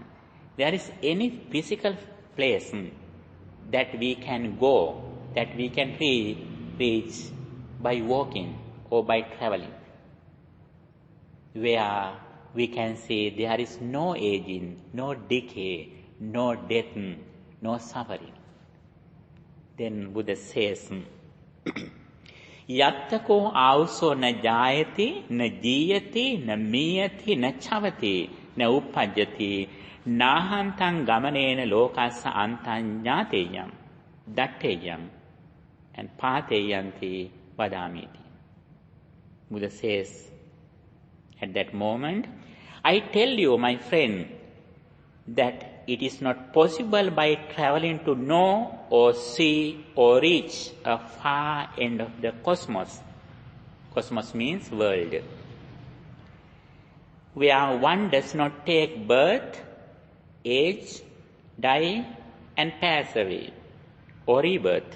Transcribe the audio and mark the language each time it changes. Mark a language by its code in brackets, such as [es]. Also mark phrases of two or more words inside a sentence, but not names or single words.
[en] There is any physical place that we can go, that we can reach by walking or by traveling, where we can see there is no aging, no decay, no death, no suffering. Then Buddha says, [pi] Yattako auso na jayati, na jiyati, na miyati, na chavati, na uppajjati, nahantang gamanena lokassa antanyateyam, datteyam, and pateyanti vadamiti. [en] Buddha says, at that moment, I tell you, my friend, that it is not possible by traveling to know or see or reach a far end of the cosmos. Cosmos means world, where one does not take birth, age, die and pass away, or rebirth.